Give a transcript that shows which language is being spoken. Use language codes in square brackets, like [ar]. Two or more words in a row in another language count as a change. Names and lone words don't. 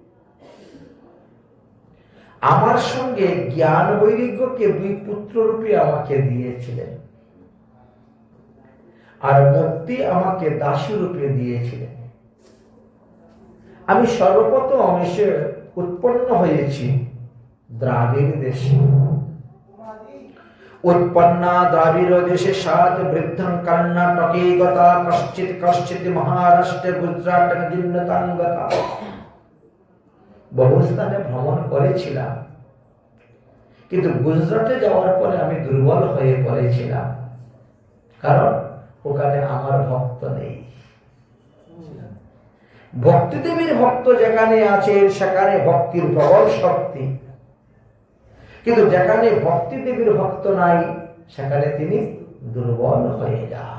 [bn] আমার সঙ্গে জ্ঞান বৈরাগ্যকে দুই পুত্র রূপে আমাকে দিয়েছিলেন, আর মুক্তি আমাকে দাসী রূপে দিয়েছিলেন। আমি সর্বপ্রথম এসে উৎপন্ন হয়েছি দ্রাবিড় দেশে। [sa] उत्पन्ना द्राविड़ देशे सात वृद्धं कर्णाटके गता कश्चित् कश्चित् महाराष्ट्र गुजराट जिन्नतां गता। [bn] বহু স্থানে ভ্রমণ করেছিলাম, কিন্তু গুজরাটে যাওয়ার পরে আমি দুর্বল হয়ে পড়েছিলাম, কারণ ওখানে আমার ভক্ত নেই। ভক্তি দেবীর ভক্ত যেখানে আছে সেখানে ভক্তির প্রবল শক্তি, কিন্তু যেখানে ভক্তি দেবীর ভক্ত নাই সেখানে তিনি দুর্বল হয়ে যান।